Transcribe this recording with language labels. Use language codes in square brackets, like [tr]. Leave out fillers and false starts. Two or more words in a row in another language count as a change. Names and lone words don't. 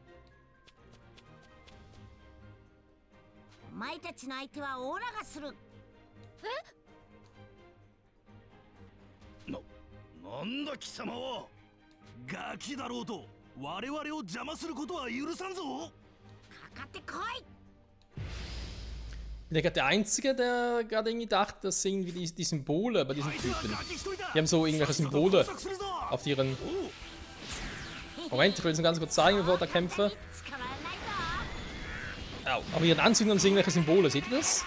[ja] お前たちの相手はオーラがする。なんだ貴様は。ガキだろうと我々を邪魔することは許さんぞ。かかってこい。 [de] Bin ja gerade der Einzige, der gerade irgendwie dachte, das sind irgendwie die Symbole bei diesen Typen. Die haben so irgendwelche Symbole auf ihren... Moment, ich will es noch ganz kurz zeigen, bevor der kämpfe. Aber ihren Anzügen haben sie irgendwelche Symbole, seht ihr das?